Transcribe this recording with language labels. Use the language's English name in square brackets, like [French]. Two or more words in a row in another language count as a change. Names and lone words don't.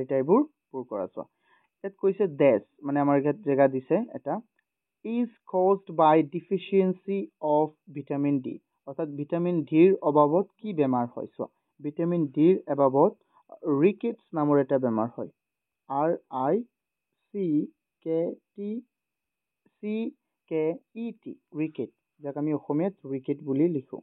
[Assamese] ঠাইবোৰ পূৰ কৰা চোৱা ইয়াত কৈছে dash মানে আমাৰ ইয়াত জেগা দিছে এটা [English] is caused by deficiency of vitamin D [Assamese] অৰ্থাৎ [English] vitamin Dৰ [Assamese] অভাৱত কি বেমাৰ হয় চোৱা [English] vitamin Dৰ [Assamese] অভাৱত ৰিকেটছ নামৰ এটা বেমাৰ হয়। RICKET, ৰিকেট, যাক আমি অসমীয়াত ৰিকেট বুলি লিখোঁ।